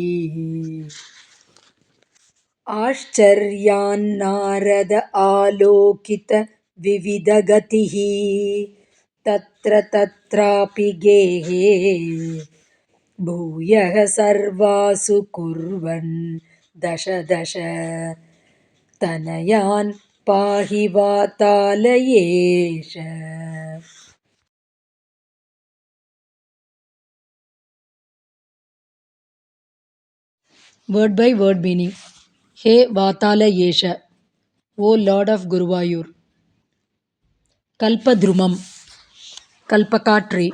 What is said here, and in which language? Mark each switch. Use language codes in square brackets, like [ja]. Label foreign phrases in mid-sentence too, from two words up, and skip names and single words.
[sa] आश्चर्यान्नारद आलोकित विविधगतिः तत्र तत्रापि गेहे भूयः सर्वासु कुर्वन् दश दश तनयान् पाहि वातालयेश. [en] Word by word meaning. He Vatalayesha, O Lord of Guruvayur. Kalpadrumam, Kalpaka tree.